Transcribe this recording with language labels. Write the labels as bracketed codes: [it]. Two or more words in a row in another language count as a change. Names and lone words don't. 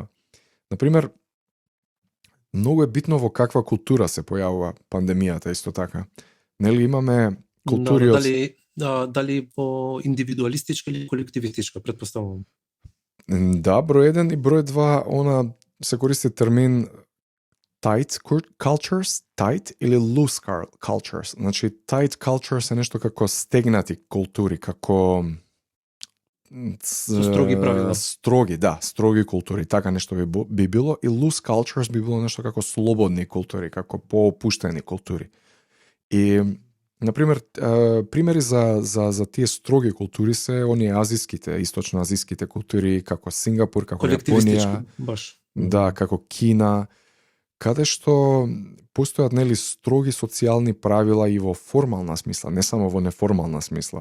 [mk] Например, многу е битно во каква култура се појавува пандемијата исто така. Нели имаме култури од... Дали во индивидуалистичка или колективистичка, претпоставувам? Да, број 1 и број 2, она се користи термин [en] tight cultures, tight [mk] или [en] loose cultures. [mk] Значи, [en] tight cultures [mk] е нешто како стегнати култури, како Со строги правила. Строги култури, така нешто би било, и [en] loose cultures [mk] би било нешто како слободни култури, како поопуштени култури. И например, примери за тие строги култури се оние азиските, источноазиските култури, како Сингапур, како Јапонија, баш. Да, како Кина, каде што постојат нели строги социјални правила и во формална смисла, не само во неформална смисла.